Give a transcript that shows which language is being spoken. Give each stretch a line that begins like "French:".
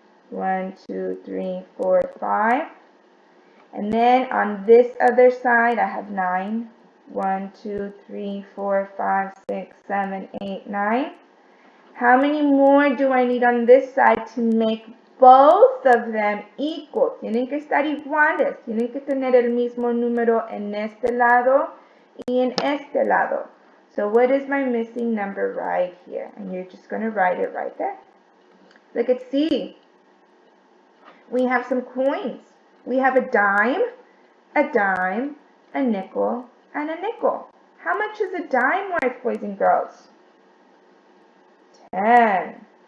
English: 1, 2, 3, 4, 5. And then on this other side, I have 9. 1, 2, 3, 4, 5, 6, 7, 8, 9. How many more do I need on this side to make both of them equal?
Spanish: Tienen que estar iguales. Tienen que tener el mismo número en este lado y en este lado.
English: So what is my missing number right here? And you're just going to write it right there. Look at C. We have some coins. We have a dime, a nickel, and a nickel. How much is a dime worth, boys and girls? 10.